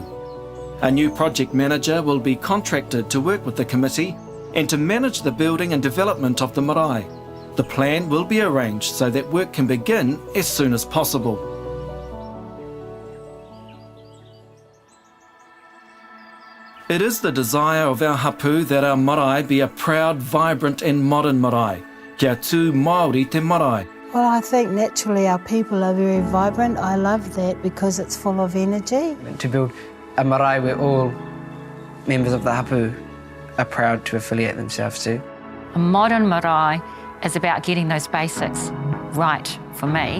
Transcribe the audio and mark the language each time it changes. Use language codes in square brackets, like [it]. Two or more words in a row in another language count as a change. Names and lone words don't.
[en] A new project manager will be contracted to work with the committee and to manage the building and development of the marae. The plan will be arranged so that work can begin as soon as possible. It is the desire of our hapu that our marae be a proud, vibrant and modern marae. [mi] Kia tū Māori te marae. [en] Well, I think naturally our people are very vibrant. I love that because it's full of energy. To build a marae where all members of the hapu are proud to affiliate themselves to. A modern marae is about getting those basics right for me.